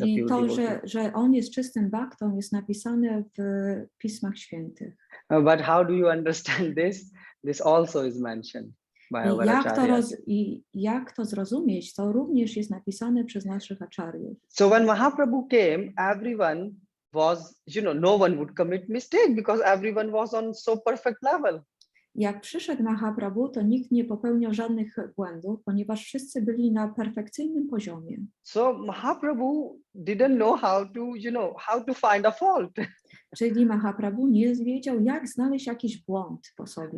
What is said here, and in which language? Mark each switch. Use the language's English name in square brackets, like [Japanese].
[Polish] Czyli [English] a pure [Polish] to, [English] devotee. [Polish] że on jest czystym baktą, jest napisane w Pismach Świętych. [English] But how do you understand this? This also is mentioned by our acharyas. [Polish] I jak to zrozumieć, to również jest napisane przez naszych acharyów. [English] So when Mahaprabhu came, everyone was, no one would commit mistake because everyone was on so perfect level. [Polish] Jak przyszedł Mahaprabhu, to nikt nie popełniał żadnych błędów, ponieważ wszyscy byli na perfekcyjnym poziomie. [English] So Mahaprabhu didn't know how to find a fault. [Polish] Czyli Mahaprabhu nie wiedział, jak znaleźć jakiś błąd po sobie.